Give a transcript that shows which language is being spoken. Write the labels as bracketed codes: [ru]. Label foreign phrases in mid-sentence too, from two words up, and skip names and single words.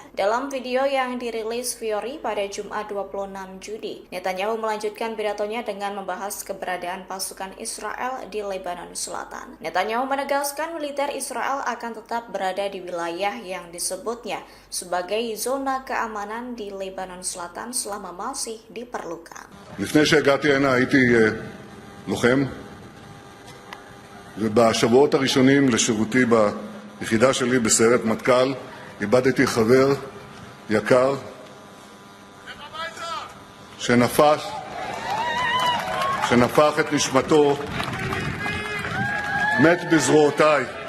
[id] Dalam video yang dirilis Fiori pada Jumat 26 Juni, Netanyahu melanjutkan pidatonya dengan membahas keberadaan pasukan Israel di Lebanon Selatan. Netanyahu menegaskan militer Israel akan tetap berada di wilayah yang disebutnya sebagai zona keamanan di Lebanon Selatan selama masih diperlukan. [he] לפני שהגעתי הנה הייתי לוחם, ובשבועות הראשונים לשירותי ביחידה שלי בסיירת מטכ"ל איבדתי חבר יקר שנפח את נשמתו, מת בזרועותיי.